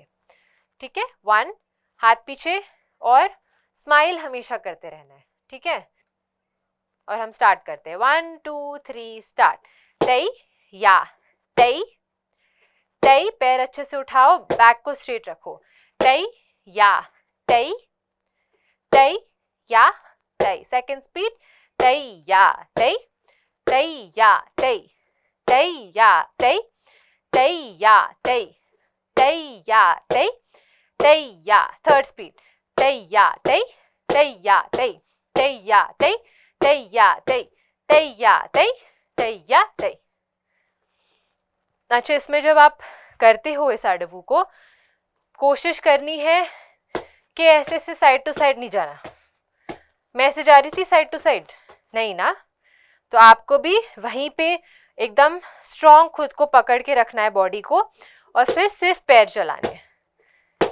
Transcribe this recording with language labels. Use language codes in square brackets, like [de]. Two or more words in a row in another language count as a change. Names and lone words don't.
[hi] ठीक है, 1, हाथ पीछे, और स्माइल हमेशा करते रहना है। ठीक है, और हम स्टार्ट करते हैं, 1 2 3 स्टार्ट। तई या, तई तई, पैर अच्छे से उठाओ, बैक को स्ट्रेट रखो, तई या, तई तई या, तई। [en] second speed, तई या, तई तई या, तई तई या, तई तई या, तई तई या, तई तई या। third speed, तई या, तई तई या, तई तई या, तई तई या, तई तई या, तई तई या, तई। [hi] अच्छा, इसमें जब आप करते हो इस अड़बू को, कोशिश करनी है कि ऐसे से [en] side to side [hi] नहीं जाना। मैं ऐसे जा रही थी [en] side to side, [hi] नहीं ना, तो आपको भी वहीं पे एकदम स्ट्रॉन्ग खुद को पकड़ के रखना है बॉडी को, और फिर सिर्फ पैर चलाने हैं।